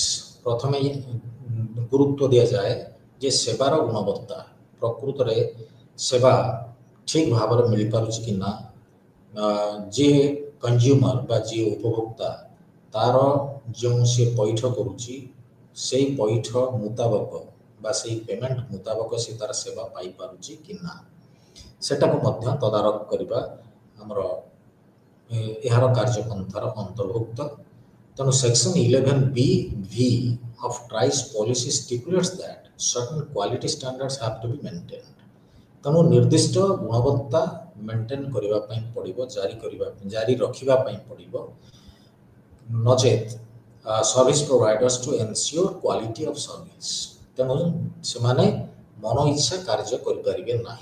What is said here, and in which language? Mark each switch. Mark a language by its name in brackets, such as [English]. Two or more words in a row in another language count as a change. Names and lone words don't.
[Odia] ପ୍ରଥମେ ଗୁରୁତ୍ୱ ଦିଆଯାଏ ଯେ ସେବାର ଗୁଣବତ୍ତା, ପ୍ରକୃତରେ ସେବା ଠିକ୍ ଭାବରେ ମିଳିପାରୁଛି କି ନା, ଯିଏ କନଜ୍ୟୁମର ବା ଯିଏ ଉପଭୋକ୍ତା ତାର ଯେଉଁ ସେ ପଇଠ କରୁଛି ସେଇ ପଇଠ ମୁତାବକ ବା ସେଇ ପେମେଣ୍ଟ ମୁତାବକ ସେ ତାର ସେବା ପାଇପାରୁଛି କି ନା ସେଟାକୁ ମଧ୍ୟ ତଦାରଖ କରିବା ଆମର ଏହାର କାର୍ଯ୍ୟପନ୍ଥାର ଅନ୍ତର୍ଭୁକ୍ତ। [English] ତେଣୁ ସେକ୍ସନ 11B(V) of TRAI's policy stipulates that certain quality standards have to be maintained। [Odia] ତେଣୁ ନିର୍ଦ୍ଦିଷ୍ଟ ଗୁଣବତ୍ତା ମେଣ୍ଟେନ୍ କରିବା ପାଇଁ ପଡ଼ିବ, ଜାରି ରଖିବା ପାଇଁ ପଡ଼ିବ, ନଚେତ୍ [English] service providers to ensure quality of service. [Odia] ତେଣୁ ସେମାନେ ମନ ଇଚ୍ଛା କାର୍ଯ୍ୟ କରିପାରିବେ ନାହିଁ।